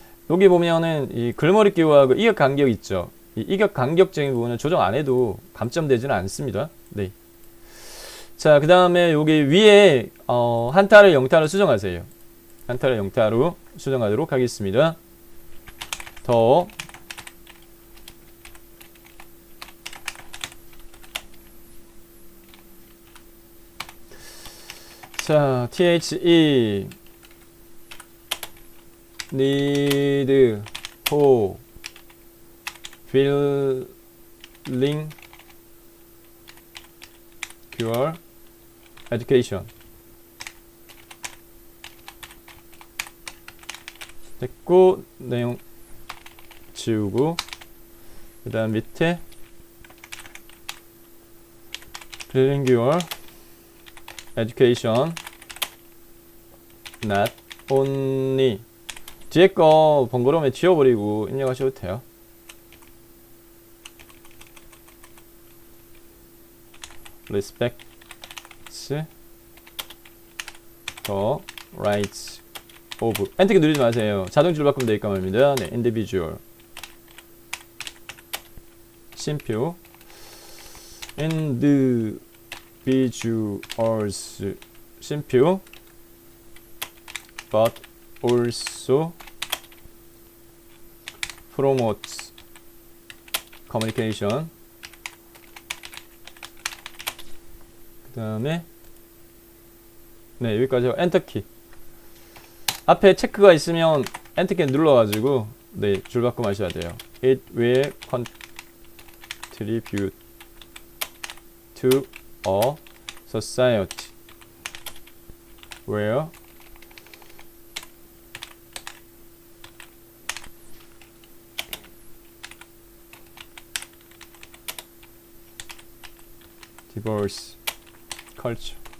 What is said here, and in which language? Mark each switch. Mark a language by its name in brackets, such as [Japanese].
[Korean] 여기 보면은 이 글머리 기호하고 이격 간격 있죠. 이 이격 간격적인 부분은 조정 안 해도 감점되지는 않습니다. 네. 자, 그 다음에 여기 위에 한타를 영타로 수정하세요. 한타를 영타로 수정하도록 하겠습니다. 더 자, [English] THE need for filling your education. [Korean] 됐고, 내용 지우고, 그 다음 밑에 [English] filling your education not only, [Korean] 뒤에 거 번거로우면 지워버리고 입력하셔도 돼요. [English] respects the rights of, [Korean] 엔터키 누르지 마세요. 자동 줄바꿈 되니까 말입니다. 네, individual 쉼표 individuals [English] simple but also promotes communication. [Korean] 그 다음에 네, 여기까지 하고 엔터키. 앞에 체크가 있으면 엔터키 눌러가지고 네, 줄 바꿈 하셔야 돼요. [English] It will contribute to a society where diverse culture.